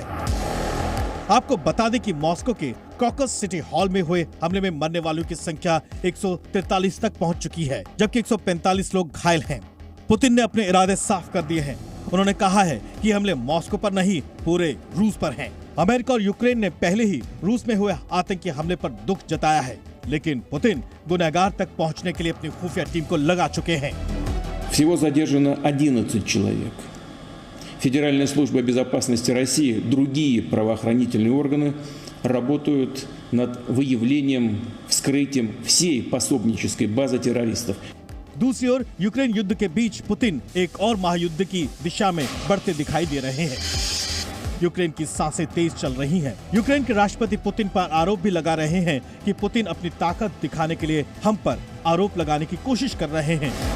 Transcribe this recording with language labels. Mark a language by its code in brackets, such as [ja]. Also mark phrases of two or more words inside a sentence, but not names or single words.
[hi] आपको बता दें कि मॉस्को के क्रॉकस सिटी हॉल में हुए हमले में मरने वालों की संख्या 143 तक पहुंच चुकी है, जबकि 145 लोग घायल हैं। पुतिन ने अपने इरादे साफ कर दिए हैं। उन्होंने कहा है कि हमले मॉस्को पर नहीं, पूरे रूस पर हैं। अमेरिका और यूक्रेन ने पहले ही रूस में हुए आतंकी हमले पर दुख जताया है, लेकिन पुतिन गुनहगार तक पहुंचने के लिए अपनी खुफिया टीम को लगा चुके हैं। [ru] Всего задержано 11 человек. Федеральная служба безопасности России, другие правоохранительные органы работают над выявлением, вскрытием всей пособнической базы террористов. [hi] दूसरी ओर यूक्रेन युद्ध के बीच पुतिन एक और महायुद्ध की दिशा में बढ़ते दिखाई दे रहे हैं। यूक्रेन की सांसें तेज चल रही हैं। यूक्रेन के राष्ट्रपति पुतिन पर आरोप भी लगा रहे हैं कि पुतिन अपनी ताकत दिखाने के लिए हम पर आरोप लगाने की कोशिश कर रहे हैं।